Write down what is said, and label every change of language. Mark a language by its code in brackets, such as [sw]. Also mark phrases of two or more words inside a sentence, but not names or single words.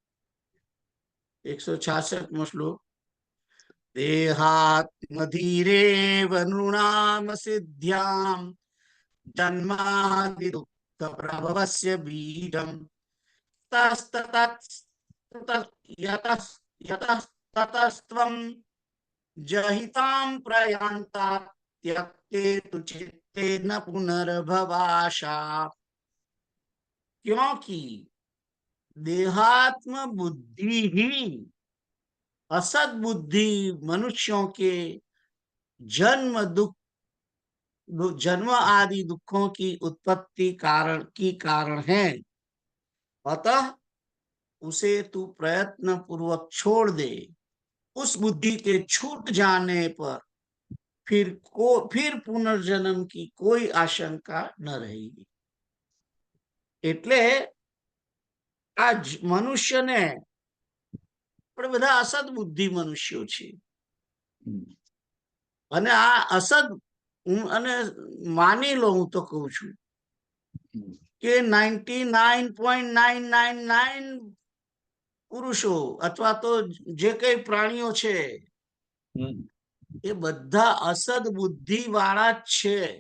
[sa] 166મો શ્લોક. देहात्मधीरेव नृणाम सिद्ध्याम जन्मादि दुःख प्रभवस्य बीजम ततस्त्वम जहिताम प्रयान्ता त्यक्ते तु चित्ते न पुनर्भवाशा. [hi] क्योंकि देहात्म बुद्धि ही असद बुद्धि मनुष्यों के जन्म आदि दुखों की उत्पत्ति कारण है. अतः उसे तू प्रयत्न पूर्वक छोड़ दे. उस बुद्धि के छूट जाने पर फिर पुनर्जन्म की कोई आशंका न रहेगी. [gu] એટલે આ મનુષ્યને, આપણે બધા અસદ બુદ્ધિ મનુષ્યો છે, અને આ અસદ, અને માની લો, હું તો કહું છું કે 99.999 પુરુષો અથવા તો જે કઈ પ્રાણીઓ છે એ બધા અસદ બુદ્ધિ વાળા જ છે.